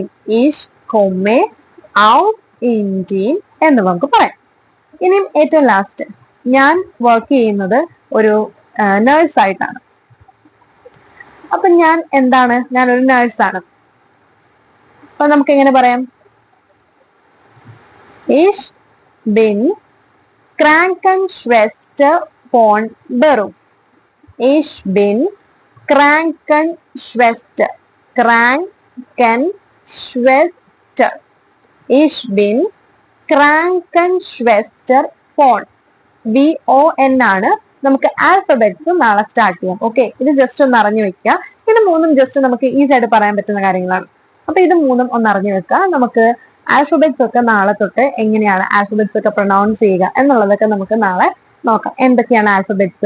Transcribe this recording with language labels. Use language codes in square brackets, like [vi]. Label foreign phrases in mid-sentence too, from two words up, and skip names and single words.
[de] Ich komme aus Indien [ml] എന്ന് നമുക്ക് പറയാം. ഇനിയും ഏറ്റവും ലാസ്റ്റ്, ഞാൻ വർക്ക് ചെയ്യുന്നത് ഒരു നേഴ്സ് ആയിട്ടാണ്. അപ്പൊ ഞാൻ എന്താണ്? ഞാനൊരു നേഴ്സാണ്. അപ്പൊ നമുക്ക് എങ്ങനെ പറയാം? [de] Ich bin Krankenschwester von Beruf. Ich bin Krankenschwester. Krankenschwester. Ich bin Krankenschwester von. [ml] VON ആണ്. നമുക്ക് ആൽഫബറ്റ്സ് നാളെ സ്റ്റാർട്ട് ചെയ്യാം. ഓക്കെ, ഇത് ജസ്റ്റ് ഒന്ന് അറിഞ്ഞു വെക്കുക. ഇത് 3 ജസ്റ്റ് നമുക്ക് ഈസി ആയിട്ട് പറയാൻ പറ്റുന്ന കാര്യങ്ങളാണ്. അപ്പൊ ഇത് 3 ഒന്ന് അറിഞ്ഞു വെക്കുക. നമുക്ക് ആൽഫബറ്റ്സ് ഒക്കെ നാളെ തൊട്ട് എങ്ങനെയാണ് ആൽഫബറ്റ്സ് ഒക്കെ പ്രൊനൗൺസ് ചെയ്യുക എന്നുള്ളതൊക്കെ നമുക്ക് നാളെ നോക്കാം. എന്തൊക്കെയാണ് ആൽഫബറ്റ്സ്?